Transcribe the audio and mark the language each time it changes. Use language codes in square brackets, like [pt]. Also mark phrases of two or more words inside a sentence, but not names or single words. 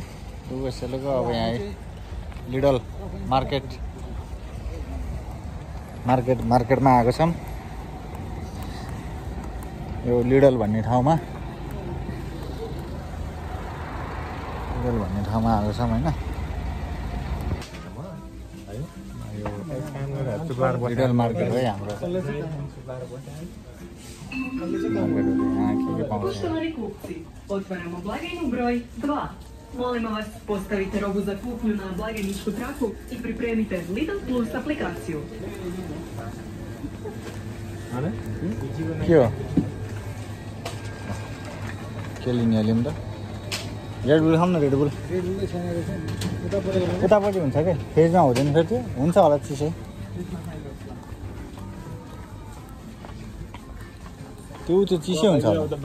[ne] डुगोसेलोको अब यहाँ लिडल मार्केटमा आएको छौँ। यो लिडल भन्ने ठाउँमा आएको छौँ होइन। लिडल मार्केट है हाम्रो। [hr] Otvaramo blagajnu broj 2. Molimo vas, postavite robu za kupnju na blagajničku traku i pripremite Lidl Plus aplikaciju. [ne] के हो के लिने अलिम त? रेडबुल खाऊँ न। रेडबुल उतापट्टि हुन्छ क्या, फ्रिजमा हुँदैन फेरि। त्यो हुन्छ होला चिसै, त्यो चिसै हुन्छ होला।